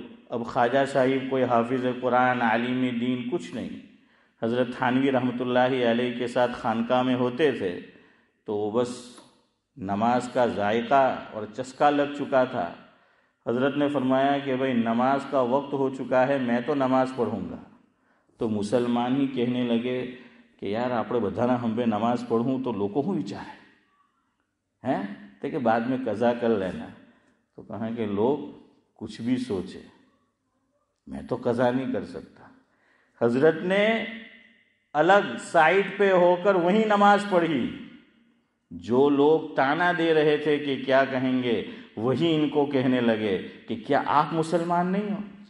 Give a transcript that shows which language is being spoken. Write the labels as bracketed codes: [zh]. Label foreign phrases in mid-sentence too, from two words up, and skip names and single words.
[ur] اب خواجہ صاحب کوئی حافظ قرآن، عالم دین کچھ نہیں، حضرت تھانوی رحمۃ اللہ علیہ کے ساتھ خانقاہ میں ہوتے تھے، تو وہ بس نماز کا ذائقہ اور چسکا لگ چکا تھا۔ حضرت نے فرمایا کہ بھئی نماز کا وقت ہو چکا ہے، میں تو نماز پڑھوں گا۔ تو مسلمان ہی کہنے لگے کہ یار [gu] આપણે બધાના હંભે નમાઝ પઢું તો લોકો શું વિચારે [ur] ہیں تو کہ بعد میں قضا کر لینا۔ تو کہا کہ لوگ کچھ بھی سوچے، میں تو قضا نہیں کر سکتا۔ حضرت نے الگ سائٹ پہ ہو کر وہیں نماز پڑھی۔ جو لوگ تانا دے رہے تھے کہ کیا کہیں گے، وہی ان کو کہنے لگے کہ کیا آپ مسلمان نہیں ہو؟